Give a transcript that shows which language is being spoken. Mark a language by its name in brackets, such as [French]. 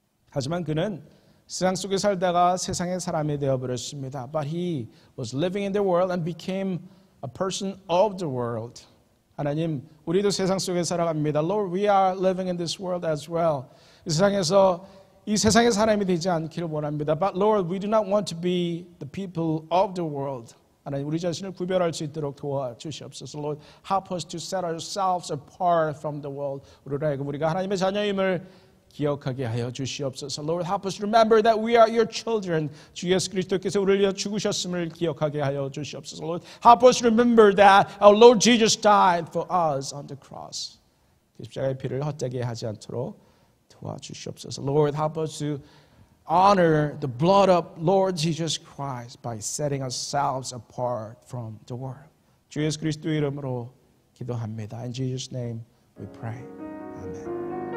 [Korean] 하지만 그는 세상 속에 살다가 세상의 사람이 되어버렸습니다. [English] But he was living in the world and became a person of the world. [Korean] 하나님, 우리도 세상 속에 살아갑니다. [English] Lord, we are living in this world as well. [Korean] 이 세상에서 이 세상의 사람이 되지 않기를 원합니다. [English] But Lord, we do not want to be the people of the world. [Korean] 하나님, 우리 자신을 구별할 수 있도록 도와주시옵소서. [English] Lord, help us to set ourselves apart from the world. [Korean] 우리로 하여금 우리가 하나님의 자녀임을 기억하게 하여 주시옵소서. [English] Lord, help us remember that we are your children. [Korean] 주 예수 그리스도께서 우리를 위하여 죽으셨음을 기억하게 하여 주시옵소서. [English] Lord, help us remember that our Lord Jesus died for us on the cross. [Korean] 십자가의 피를 헛되게 하지 않도록 도와주시옵소서. [English] Lord, help us to honor the blood of Lord Jesus Christ by setting ourselves apart from the world. [Korean] 주 예수 그리스도의 이름으로 기도합니다. [English] In Jesus' name we pray. Amen.